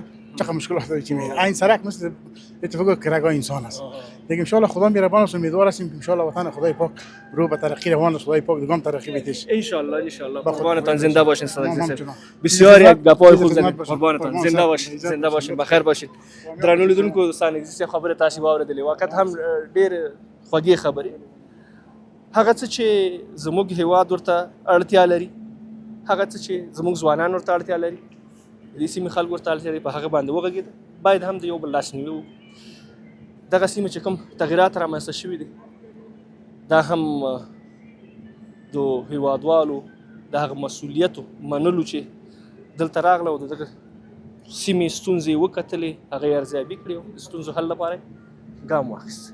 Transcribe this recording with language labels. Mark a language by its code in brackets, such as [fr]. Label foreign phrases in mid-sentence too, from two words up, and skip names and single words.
[fa] چه مشکلات داره چی میاد. این سرک مثل اتفاق که رگای انسان است. دیگه ان شاء الله خدا مهربان است، امیدوار هستیم که ان شاء الله وطن خدای پاک رو به ترقی روان است. خدای پاک دیگه ترقی بهش. ان شاء الله قربانتان زنده باشین. صادق بسیار یک گپای خوب زدید. قربانتان زنده باشین بخیر باشین. [ps] درنو لیدونکو دوستان عزیز خبره تاسو واوریدلې وخت هم ډېر خوږی خبره. هغه څه چې زموږ هیواد ورته اړتیا لري، هغه څه چې زموږ ځوانان ورته اړتیا لري، د سیمې خلک ورته اړتیا لري، په هغه باندې وغږېد. باید هم د یو بل لاسنیوي وکړو. دغه سیمې چې کوم تغییرات رامنځته شوي دي دا هم د هیوادوالو د هغه مسؤلیتو منلو چې دلته راغله او د دغه سیمې ستونزې یې وکتلې، هغه یې ارزیابي کړې او د ستونزو حل لپاره ګام واخیست.